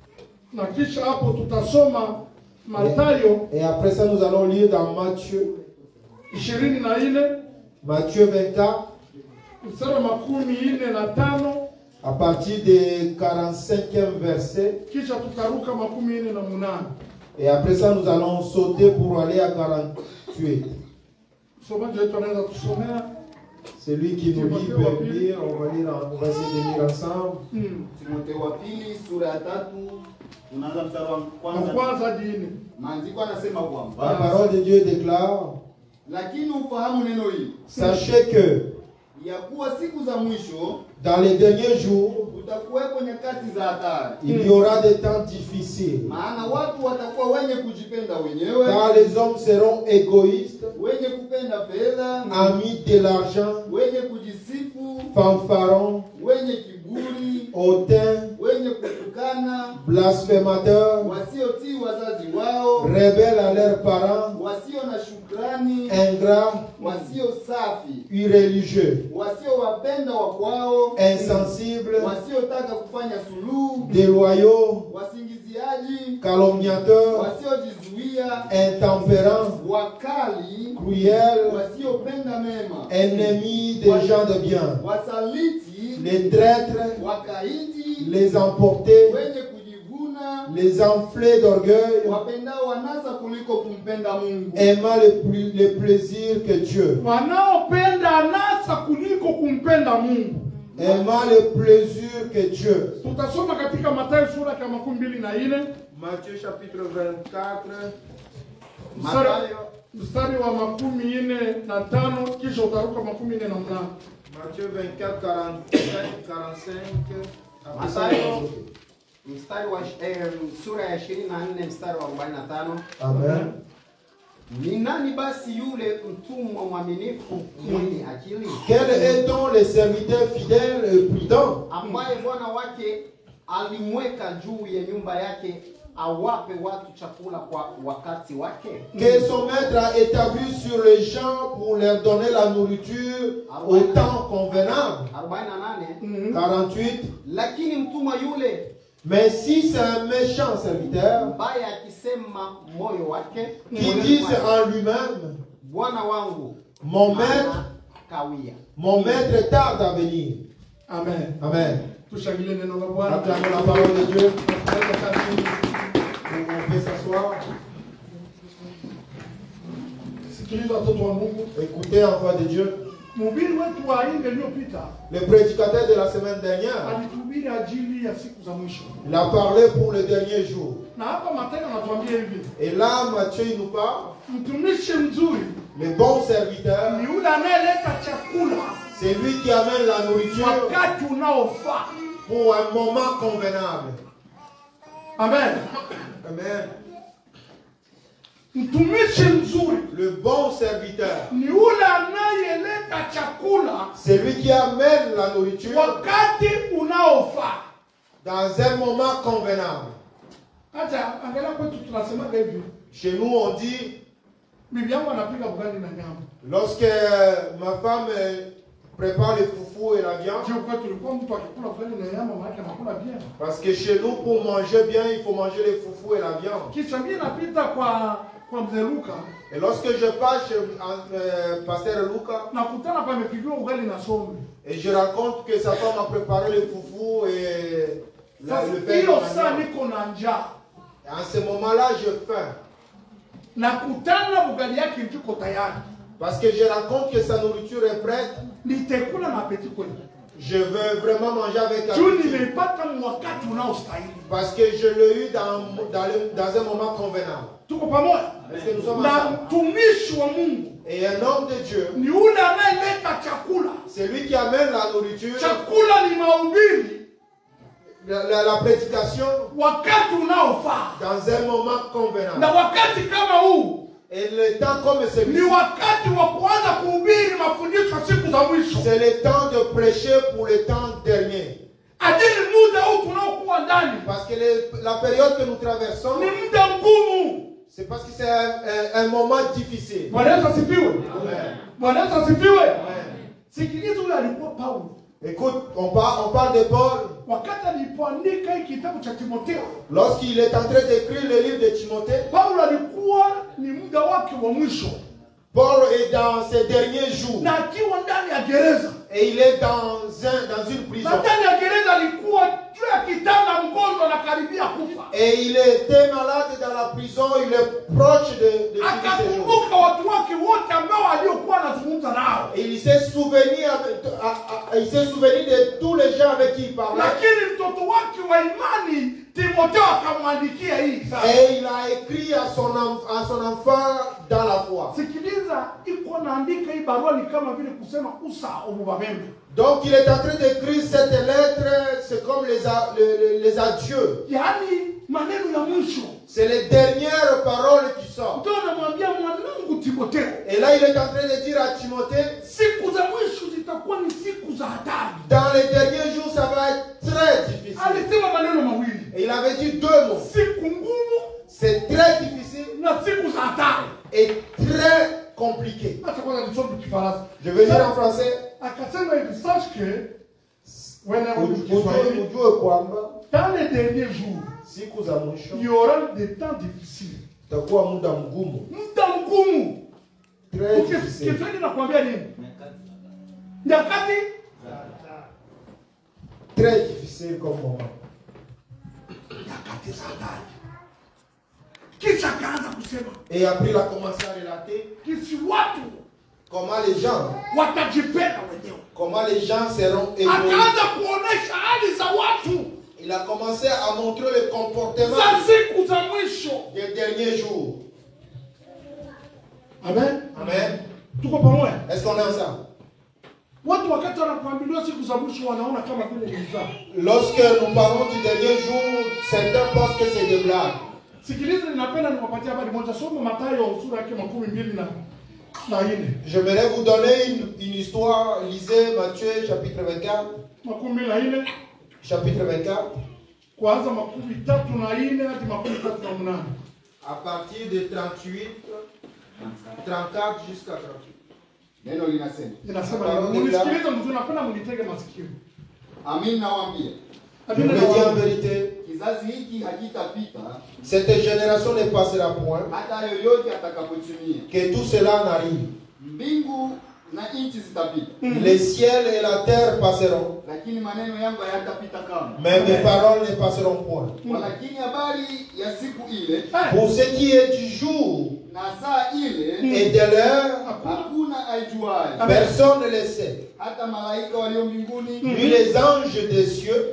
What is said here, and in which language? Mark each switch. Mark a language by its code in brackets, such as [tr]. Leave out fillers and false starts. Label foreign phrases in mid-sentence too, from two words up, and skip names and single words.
[fr] Et après ça, nous allons lire dans Matthieu 24, à partir du 45e verset. Et après ça, nous allons sauter pour aller à 48. Celui qui nous lit peut lire, on va essayer de lire ensemble. [sw] Timothée wa pili sura ya 3 unaanza mstari wa kwanza. Maandiko yanasema kwamba [fr] la parole de Dieu déclare, [sw] lakini ufahamu neno hili, [fr] sachez que [sw] ya kuwa siku za mwisho, [fr] dans les derniers jours, [sw] utakuwepo nyakati za hatari. [fr] Il y aura des temps difficiles. [sw] Maana watu watakuwa wenye kujipenda wenyewe, [fr] car les hommes seront égoïstes, [sw] wenye kupenda fedha, [fr] amis de l'argent, [sw] wenye kujisifu, [fr] fanfarons, [sw] wenye kiburi, [fr] hautains, [sw] wenye kutukana, [fr] blasphémateurs, [sw] wasiotii wazazi wao, [fr] rebelles à leurs parents, [sw] wasio na shukrani, [fr] ingrats, [sw] wasio safi, [fr] irréligieux, [sw] wasiowapenda wakwao, [fr] insensibles, [sw] wasiotaka kufanya suluhu, [fr] déloyaux, [sw] wasingiziaji, [fr] calomniateurs, [sw] wasiojizuia, [fr] intempérants, [sw] wakali, [fr] cruels, [sw] wasiopenda mema, [fr] ennemis des gens de bien, [sw] wasaliti, [fr] les traîtres, [sw] wakaidi, [fr] les emportés, [sw] wenye kujivuna, [fr] les enflés d'orgueil, [sw] wapendao wanasa kuliko kumpenda Mungu, [fr] aimant les plaisirs que Dieu, aimant les plaisirs que Dieu. Matthieu chapitre 24. [sw] Mstari wa 45 kisha utaruka 48. [fr] Matthieu 24, 45. [sw] Mathayo mstari wa sura ya 24 mstari wa 45. Amen. Ni nani basi yule mtumwa mwaminifu mwenye akili? [fr] Quel est donc le serviteur fidèle et prudent, [sw] ambaye bwana wake alimweka juu ya nyumba yake awape watu chakula kwa wakati wake? [fr] que son maître a établi sur les gens pour leur donner la nourriture au temps convenable? 48. 48. [sw] Lakini mtumwa yule, [fr] mais si c'est un méchant serviteur [sw] mbaya akisema moyo wake, [fr] qui dit en lui-même, [sw] bwana wangu [fr] mon maître tarde à venir. Amen. Amen. Acclamons la parole de Dieu. On peut s'asseoir. Écoutez enfants de Dieu. Le prédicateur de la semaine dernière, il a parlé pour le dernier jour. Et là, Matthieu il nous parle. Le bon serviteur, c'est lui qui amène la nourriture pour un moment convenable. Amen. Amen. [sw] Mtumishi mzuri [fr] Le bon serviteur, [sw] ni ule anayeleta chakula, [fr] c'est lui qui amène la nourriture [sw] wakati unaofaa, [fr] dans un moment convenable. [sw] Acha angalia kwetu tunasemaga hivi. [fr] Chez nous, on dit, [sw] Bibi yangu anapika ugali na nyama. [fr] lorsque ma femme prépare les foufous et la viande, Je crois que [sw] tulikuwa mtu akikula ugali na nyama maana anakula bien. [fr] parce que chez nous, pour manger bien, il faut manger les foufous et la viande. [sw] Kisha mimi napita kwa mzee Luka, [fr] Et lorsque je passe chez Pasteur Luca, [sw] nakutana pamepigiwa ugali na sombe. [fr] et je raconte que sa femme a préparé les foufous et le pain. [sw] Hiyo saa niko na njaa. [fr] En ce moment-là, j'ai faim. [sw] Nakutana ugali yake ndiko tayari. [fr] Parce que je raconte que sa nourriture est prête. [sw] Nitekula na apeti kweli. [fr] Je veux vraiment manger avec Tu appétit. [sw] nimeipata wakati unaostahili. [fr] Parce que je l'ai eu dans un moment convenable. [sw] Tuko pamoja? [fr] Est-ce que nous sommes Na ensemble? [sw] mtumishi wa Mungu [fr] Et un homme de Dieu, [sw] ni ule anayeleta chakula. [fr] c'est lui qui amène la nourriture, [sw] Chakula ni mahubiri [fr] la prédication [sw] wakati unaofaa. [fr] dans un moment convenable. [sw] Na wakati kama huu [fr] Et le temps comme ni celui-ci, [sw] wakati wa kuanza kuhubiri mafundisho siku za mwisho. [fr] c'est le temps de prêcher pour le temps dernier. [sw] Ajili muda huu tunaokuwa ndani [fr] Parce que la période que nous traversons, [sw] ni muda mgumu. [fr] c'est parce que c'est un moment difficile. [sw] Bwana Yesu asifiwe. Amen. Bwana Yesu asifiwe. Amen. Sikiliza, huyu alikuwa Paulo. [fr] Écoute, on parle de Paul. [sw] Wakati alipoandika hiki kitabu cha Timotheo, [fr] Lorsqu'il est en train d'écrire le livre de Timothée, [sw] Paulo alikuwa ni muda wake wa mwisho. [fr] Paul est dans ses derniers jours. [sw] Na akiwa ndani ya gereza. [fr] Et il est dans une prison. [sw] Na ndani ya gereza alikuwa juu ya kitanda mgonjwa na karibia kufa. [fr] Et il était malade dans la prison, il est proche de finir ses jours. [sw] Akakumbuka watu wake wote ambao aliokuwa anazungumza nao. [fr] Et il s'est souvenu de tous les gens avec qui il parlait. [sw] Lakini mtoto wake wa imani Timotheo akamwandikia hii sasa. [fr] Et il a écrit à son enfant dans la foi. [sw] Sikiliza, iko naandika hii barua ni kama vile kusema usa obubabembe. [fr] Donc il est en train d'écrire cette lettre, c'est comme les adieux. [sw] Yaani maneno ya mwisho. [fr] C'est les dernières paroles qui sortent. [sw] Ndio anamwambia mwanangu Timotheo. [fr] Et là il est en train de dire à Timothée, [sw] Siku za mwisho zitakuwa ni siku za hatari. [fr] dans les derniers jours ça va être très difficile. [sw] Alisema maneno mawili. [fr] Et il avait dit deux mots. [sw] Siku ngumu [fr] C'est très difficile [sw] na siku za hatari. [fr] et très compliqué. [sw] Acha kwanza nisome Kifaransa. [fr] Je vais dire en français. [sw] Akasema hivi, [fr] sache que [sw] Ujue kwamba [fr] dans les derniers jours [sw] siku za mwisho [fr] il y aura des temps difficiles. [sw] itakuwa muda mgumu. Muda mgumu. [fr] Très difficile. [sw] Kiswahili nakwambia nini? Nyakati [fr] Très difficile comme moment. [sw] nyakati za hatari. Kisha akaanza kusema [fr] Et après il a commencé à relater [sw] kisi watu [fr] comment les gens [sw] watajipenda wenyewe. [fr] seront évolués. [sw] Akaanza kuonesha hali za watu [fr] Il a commencé à montrer le comportement [sw] za siku za mwisho. [fr] des derniers jours. Amen. Amen. [sw] Tuko pamoja? [fr] Est-ce qu'on est ensemble? [sw] Watu wakati wanapoambiwa siku za mwisho wanaona kama vile ni mzaha. [fr] Lorsque nous parlons du dernier jour, certains pensent que c'est des blagues. [sw] Sikiliza, ninapenda niwapatie habari moja. Soma Mathayo sura yake 24. [fr] J'aimerais vous donner une histoire. Lisez Matthieu chapitre 24. 24. Chapitre 24. [sw] Kuanza 34 hadi 38. [fr] À partir de 38, 34 jusqu'à 38. [sw] Neno linasema. Inasema mnisikilize mzuri, napenda mnitege masikio. Amin nawaambia. [fr] Je vous le dis en vérité, [sw] Kizazi hiki hakitapita [fr] cette génération ne passera point, [sw] hata yoyote atakapotimia. [fr] que tout cela n'arrive. [sw] Mbingu na nchi zitapita, [fr] Les ciels et la terre passeront, [sw] lakini maneno yangu hayatapita kamwe. [fr] mais mes paroles ne passeront point. [sw] Walakini habari ya siku ile [fr] Pour ce qui est du jour [sw] na saa ile [fr] et de l'heure, [sw] hakuna aijuaye, [fr] personne ne le sait. [sw] hata malaika walio mbinguni, [fr] Ni les anges des cieux,